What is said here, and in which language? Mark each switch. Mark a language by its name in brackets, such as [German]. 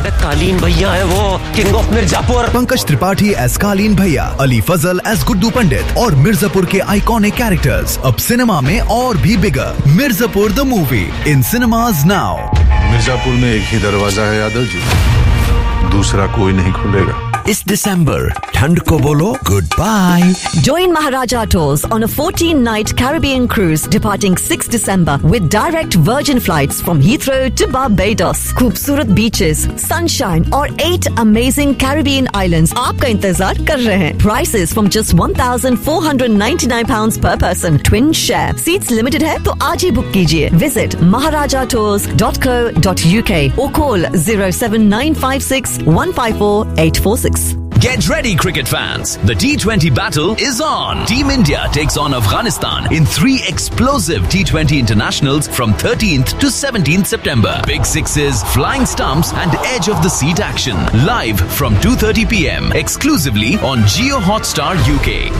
[Hindi] Agar Kaleen bhaiya hai wo, [English] king of Mirzapur. Pankaj Tripathi as Kaleen bhaiya, Ali Fazal as Guddu Pandit [Hindi] aur Mirzapur ke [English] iconic characters. [Hindi] Ab cinema mein aur bhi bigger. [English] Mirzapur the movie in cinemas now. [Hindi] Mirzapur mein ek hi darwaza hai Yadav ji. दूसरा कोई नहीं खुलेगा इस दिसंबर ठंड को बोलो good bye join Maharaja tours on a 14 night Caribbean cruise departing 6 December with direct virgin flights from Heathrow to Barbados खूबसूरत beaches sunshine और 8 अमेजिंग कैरिबियन आइलैंड्स आपका इंतजार कर रहे हैं प्राइसेस फ्रॉम जस्ट £1,499 पर person twin share seats limited है तो आज ही बुक कीजिए विजिट maharajatours.co.uk और call 07956154846 [English] Get ready, cricket fans. The T20 battle is on. Team India takes on Afghanistan in three explosive T20 internationals from 13th to 17th September. Big sixes, flying stumps and edge of the seat action. Live from 2:30 p.m. exclusively on Jio Hotstar UK.